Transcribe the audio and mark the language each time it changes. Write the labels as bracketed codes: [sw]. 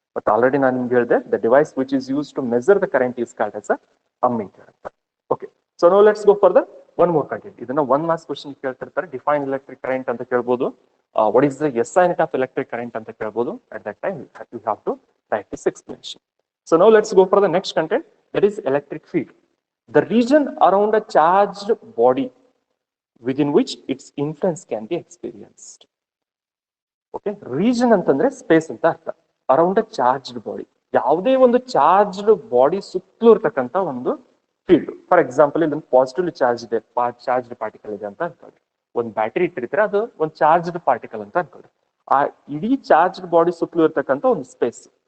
[kn] But already ನಾನು ನಿಮ್ಗೆ ಹೇಳಿದೆ, [en] The device which is use to measure the current is called as a ammeter ಅಂತ. Okay, so no let's go for the one more content. [kn] ಇದನ್ನ 1 marks question ಕೇಳ್ತಿರ್ತಾರೆ. Define electric current ಅಂತ ಕೇಳ್ಬೋದು. [en] what is the SI unit of electric current [kn] ಅಂತ ಕೇಳ್ಬೋದು. [en] At that time you have to write this explanation. So now let's go for the next content, that is electric field. The region around a charged body within which its influence can be experienced. [kn] Okay, region ಅಂತಂದ್ರೆ space ಅಂತ ಅರ್ಥ. [en] around a charged body, [kn] ಯಾವುದೇ ಒಂದು charged body ಸುತ್ತಲೂ ಇರ್ತಕ್ಕಂಥ ಒಂದು field. For example, ಇದೊಂದು positively charge ಇದೆ, ಚಾರ್ಜ್ಡ್ ಪಾರ್ಟಿಕಲ್ ಇದೆ ಅಂತ ಅನ್ಕೊಳ್ಳಿ. ಒಂದು ಬ್ಯಾಟರಿ ಇಟ್ಟಿರ್ತಾರೆ, ಅದು ಒಂದು ಚಾರ್ಜ್ಡ್ ಪಾರ್ಟಿಕಲ್ ಅಂತ ಅನ್ಕೊಳ್ಳಿ. ಆ ಇಡೀ ಚಾರ್ಜ್ಡ್ ಬಾಡಿ ಸುತ್ತಲೂ ಇರ್ತಕ್ಕಂಥ ಒಂದು ಸ್ಪೇಸ್.